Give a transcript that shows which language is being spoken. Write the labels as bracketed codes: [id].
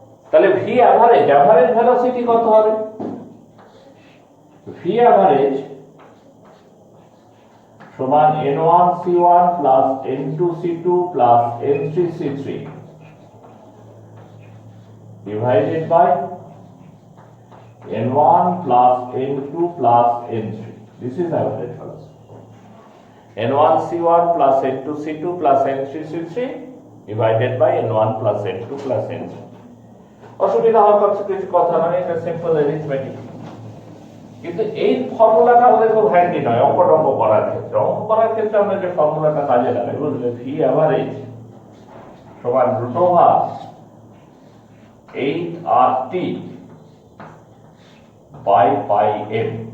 [bn] তাহলে V average, average velocity কত হবে? [en] V average সমান n1 c1 plus n2 c2 plus n3 c3 divided by n1 plus n2 plus n3. This is average velocity. n1 c1 plus n2 c2 plus n3 c3 divided by n1 plus n2 plus n3. [bn] অসুবিধা হওয়ার কিছু কথা নয়, এটা simple arithmetic. কিন্তু এই ফর্মুলাটা আমাদের খুব হ্যান্ডি নয় অঙ্ক করার ক্ষেত্রে। অঙ্ক করার ক্ষেত্রে আমরা যে ফর্মুলাটা কাজে লাগাই, বুঝলে, ভি অ্যাভারেজ সমান root over 8RT by pi M.